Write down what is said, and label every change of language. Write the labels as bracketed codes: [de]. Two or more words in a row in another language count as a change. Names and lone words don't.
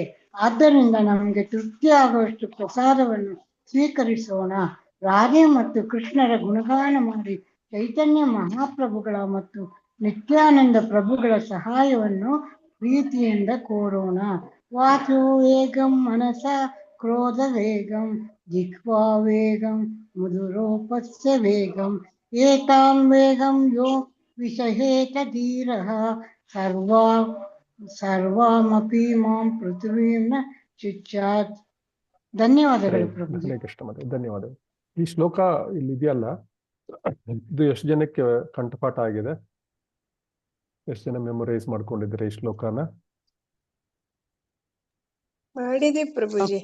[kn] ಆದ್ದರಿಂದ ನಮಗೆ ತೃಪ್ತಿಯಾಗುವಷ್ಟು ಪ್ರಸಾದವನ್ನು ಸ್ವೀಕರಿಸೋಣ. ರಾಧೆ ಮತ್ತು ಕೃಷ್ಣರ ಗುಣಗಾನ ಮಾಡಿ ಚೈತನ್ಯ ಮಹಾಪ್ರಭುಗಳ ಮತ್ತು ನಿತ್ಯಾನಂದ ಪ್ರಭುಗಳ ಸಹಾಯವನ್ನು ಪ್ರೀತಿಯಿಂದ ಕೋರೋಣ. [sa] ವಾಚೋ ವೇಗಂ ಮನಸ ಕ್ರೋಧ ವೇಗಂ, ಜಿಹ್ವಾ ವೇಗಂ ಮಧುರೋಪಸ್ಯ ವೇಗಂ, ಏತಾನ್ ವೇಗಂ ಯೋ ವಿಷಹೇತ ಧೀರಃ, ಸರ್ವಾಮಪಿ ಮಾಂ ಪೃಥ್ವೀಂ ನ ಶುಚ್ಯಾತ್. [kn] ಧನ್ಯವಾದಗಳು ಪ್ರಭುಜಿ. [sa] ಹರೇ ಕೃಷ್ಣ [kn] ಮಾತೆ, ಧನ್ಯವಾದಗಳು. ಈ ಶ್ಲೋಕ ಇಲ್ಲಿ ಇದೆಯಲ್ಲ, ಇದು ಎಷ್ಟು ಜನಕ್ಕೆ ಕಂಠಪಾಠ ಆಗಿದೆ? ಎಷ್ಟು ಜನ ಮೆಮೊರೈಸ್ ಮಾಡ್ಕೊಂಡಿದ್ರೆ ಈ ಶ್ಲೋಕನ? ಮಾಡಿದೆ ಪ್ರಭುಜಿ.